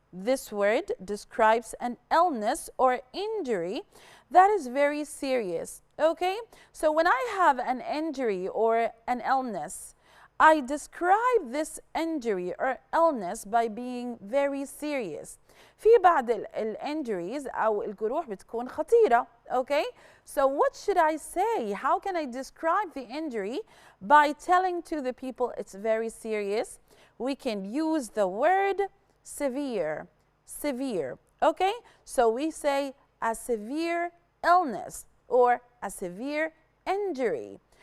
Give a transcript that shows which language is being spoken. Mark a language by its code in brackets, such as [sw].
[en] This word describes an illness or injury that is very serious Okay, so when I have an injury or an illness, I describe this injury or illness by being very serious. [ar] في بعض الانجريز أو الجروح بتكون خطيرة. [en] Okay, so what should I say? How can I describe the injury? By telling to the people it's very serious. We can use the word severe. Severe. Okay, so we say a severe illness or a severe injury.